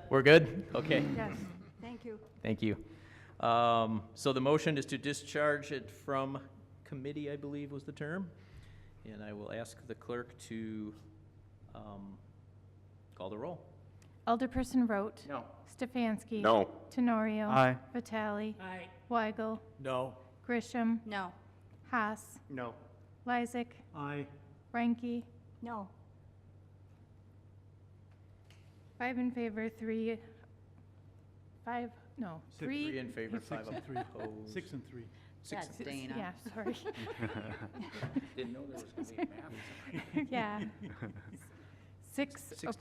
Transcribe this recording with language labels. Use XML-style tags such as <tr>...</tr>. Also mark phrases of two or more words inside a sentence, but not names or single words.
<en>We're good? Okay. Yes, thank you. Thank you. So the motion is to discharge it from committee, I believe was the term. And I will ask the clerk to call the roll. Alderperson Rote. No. Stefanski. No. Tenorio. Aye. Vitale. Aye. Weigel. No. Grisham. No. Haas. No. Lysick. Aye. Frankie. No. 5 in favor, 3, 5, no, Six. 3. 3 in favor, 5 Six and three. opposed. 6 and 3. That's Dana. Yeah, sorry. Didn't know there was going to be a map. Yeah. 6 to 3.</en>